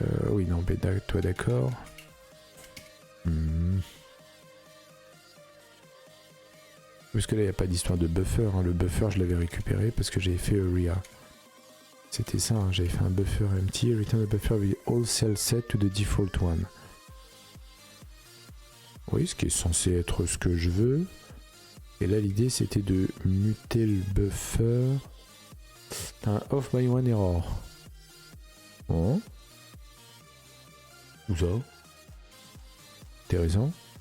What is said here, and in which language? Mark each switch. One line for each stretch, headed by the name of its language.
French: Oui, non, mais toi d'accord. Parce que là, il n'y a pas d'histoire de buffer. Hein. Le buffer, je l'avais récupéré parce que j'avais fait area. C'était ça, hein. J'avais fait un buffer empty.
English: Return the buffer with all cells set to the default one.
French: Oui, ce qui est censé être ce que je veux. Et là, l'idée, c'était de muter le buffer. T'as un off by one error. Oh. Où ça? Intéressant.